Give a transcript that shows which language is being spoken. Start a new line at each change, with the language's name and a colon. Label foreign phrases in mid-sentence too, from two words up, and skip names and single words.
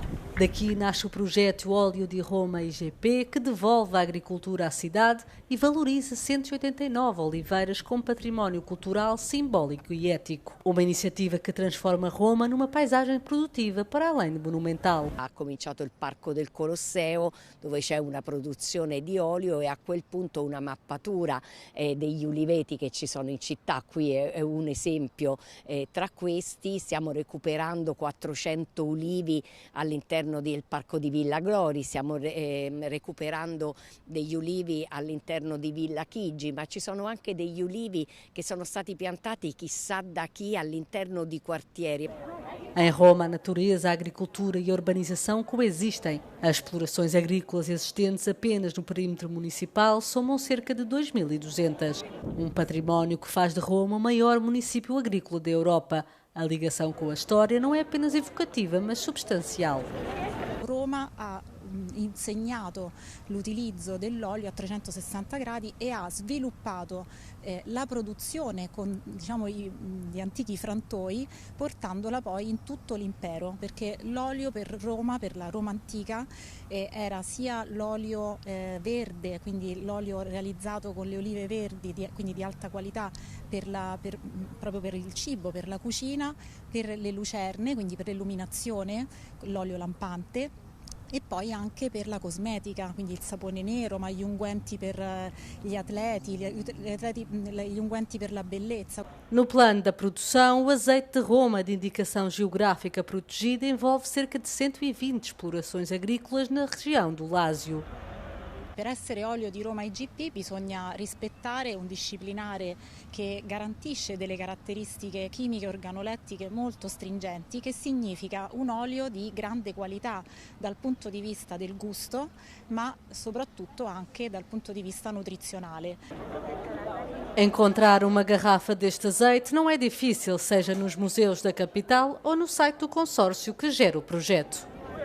Portuguese: Daqui nasce o projeto Óleo di Roma IGP, que devolve a agricultura à cidade e valoriza 189 oliveiras como património cultural, simbólico e ético. Uma iniciativa que transforma Roma numa paisagem produtiva para além de monumental.
Italian: Ha cominciato il Parco del Colosseo, dove c'è una produzione di olio e a quel punto una mappatura degli uliveti che ci sono in in città, qui è un esempio tra questi. Stiamo recuperando 400 ulivi all'interno del parco di Villa Glori, stiamo recuperando degli ulivi all'interno di Villa Chigi, ma ci sono anche degli ulivi che sono stati piantati chissà da chi all'interno di quartieri.
Portuguese: Em Roma, a natureza, a agricultura e a urbanização coexistem. As explorações agrícolas existentes apenas no perímetro municipal somam cerca de 2.200. Um património que faz de Roma o maior município agrícola da Europa. A ligação com a história não é apenas evocativa, mas substancial.
Italian: Roma ha insegnato l'utilizzo dell'olio a 360 gradi e ha sviluppato la produzione con gli antichi frantoi, portandola poi in tutto l'impero, perché l'olio per Roma, per la Roma antica, era sia l'olio verde, quindi l'olio realizzato con le olive verdi, quindi di alta qualità proprio per il cibo, per la cucina, per le lucerne, quindi per l'illuminazione, l'olio lampante, e poi anche per la cosmetica, quindi il sapone nero, ma gli unguenti per gli atleti, gli unguenti per la bellezza.
Portuguese: No plano da produção, o azeite de Roma, de indicação geográfica protegida, envolve cerca de 120 explorações agrícolas na região do Lásio.
Italian: Per essere olio di Roma IGP bisogna rispettare un disciplinare che garantisce delle caratteristiche chimiche e organolettiche molto stringenti, che significa un olio di grande qualità dal punto di vista del gusto, ma soprattutto anche dal punto di vista nutrizionale.
Portuguese: Encontrar uma garrafa deste azeite não é difícil, seja nos museus da capital ou no site do consórcio que gera o projeto.